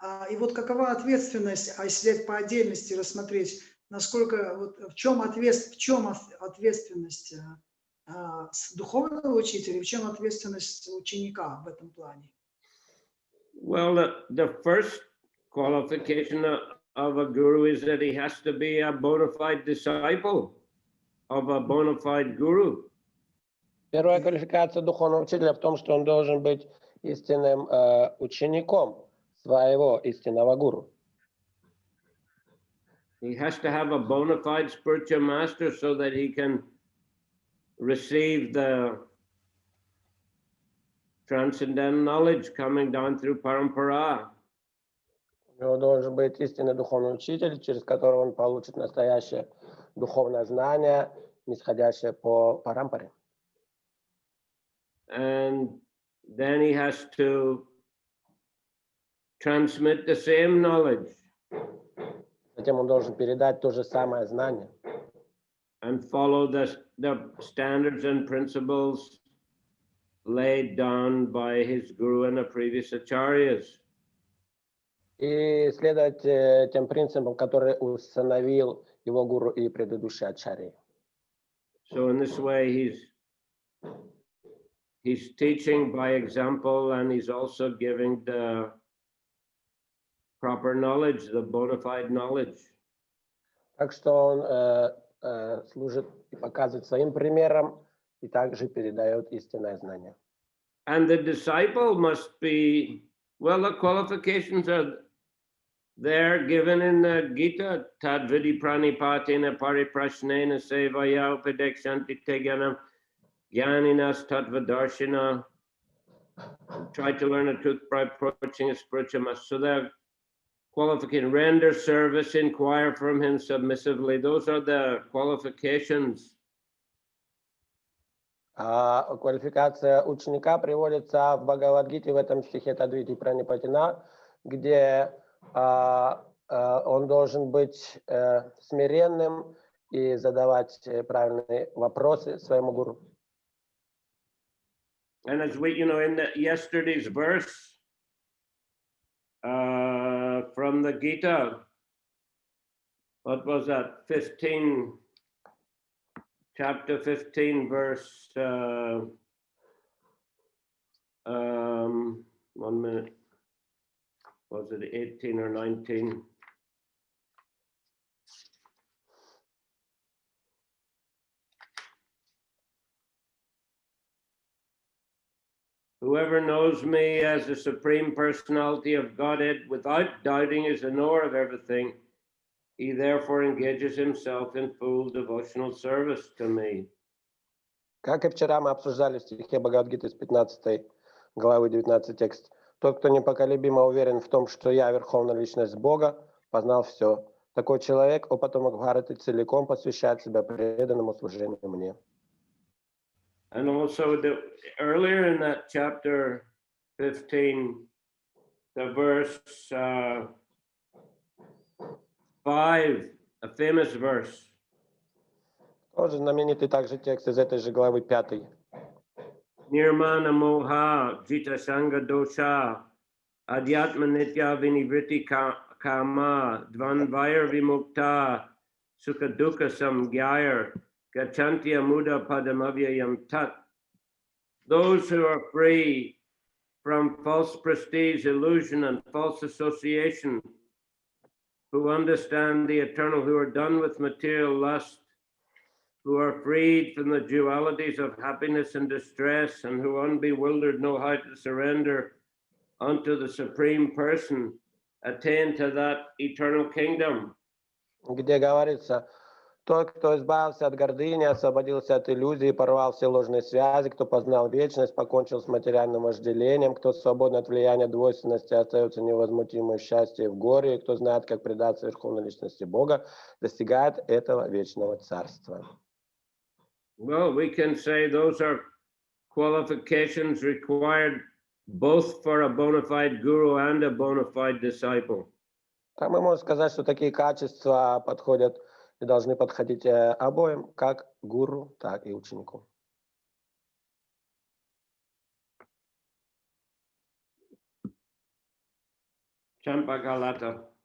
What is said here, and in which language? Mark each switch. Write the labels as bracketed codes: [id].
[ru] И вот какова ответственность, а если по отдельности рассмотреть, насколько, вот, в чем ответственность духовного учителя, в чем ответственность ученика в этом плане? [en] Well, the first qualification of a guru is that he has to be a bona fide disciple of a bona fide guru. [ru] Первая квалификация духовного учителя в том, что он должен быть истинным учеником своего истинного гуру. [en] He has to have a bona fide spiritual master so that he can receive the transcendental knowledge coming down through parampara. [ru] У него должен быть истинный духовный учитель, через которого он получит настоящее духовное знание нисходящее по парампаре. [en] And then he has to transmit the same knowledge [ru] Затем он должен передать то же самое знание [en] and follow the standards and principles laid down by his guru and the previous acharyas. [ru] и следовать тем принципам, которые установил его гуру и предыдущие ачарьи. [en] So in this way, he's teaching by example, and he's also giving the proper knowledge, the bona fide knowledge. [ru] Так что он служит и показывает своим примером, и также передает истинное знание. [en] And the disciple must be, well, the qualifications are there given in the Gita, [sa] tad vidi pranipatina pariprashnena sevaya upadekshanti tegyanam jnaninas tattvadarshina. [en] Try to learn the truth by approaching a spiritual master. So the qualification, render service, inquire from him submissively. Those are the qualifications. [ru] Квалификация ученика приводится в Бхагавад-гите в этом стихе Тадвити Пранипатина, где он должен быть смиренным и задавать правильные вопросы своему гуру. [en] And as we, in yesterday's verse from the Gita, what was that? 15, chapter 15, verse, 1 minute. Was it 18 or 19? Whoever knows me as the Supreme Personality of Godhead without doubting is a knower of everything. He therefore engages himself in full devotional service to me. [ru] Как и вчера мы обсуждали в стихе Бхагавад-гиты с 15 главы 19 текст. Тот, кто непоколебимо уверен в том, что я Верховная Личность Бога, познал все. Такой человек, о потомок Бхараты, целиком посвящает себя преданному служению мне. [en] And also earlier in that chapter 15, the verse 5, a famous verse. [ru] Тоже знаменитый также текст из этой же главы 5. [sa] Nirmana moha jita sanga dosha adhyatma nitya vinivriti kama dvanvayar vimukta sukha dukkha samgyayar gachanti amuda padamavyayam tat. [en] Those who are free from false prestige, illusion, and false association, who understand the eternal, who are done with material lust, who are freed from the dualities of happiness and distress, and who unbewildered know how to surrender unto the Supreme Person, attain to that eternal kingdom. [ru] Где говорится, тот, кто избавился от гордыни, освободился от иллюзий, порвал все ложные связи, кто познал вечность, покончил с материальным вожделением, кто свободен от влияния двойственности, остается невозмутимым в счастье и в горе, и кто знает, как предаться Верховной Личности Бога, достигает этого вечного царства. [en] Well, we can say those are qualifications required both for a bona fide guru and a bona fide disciple. [ru] Так мы можем сказать, что такие качества подходят и должны подходить обоим, как гуру, так и ученику. Champakalata.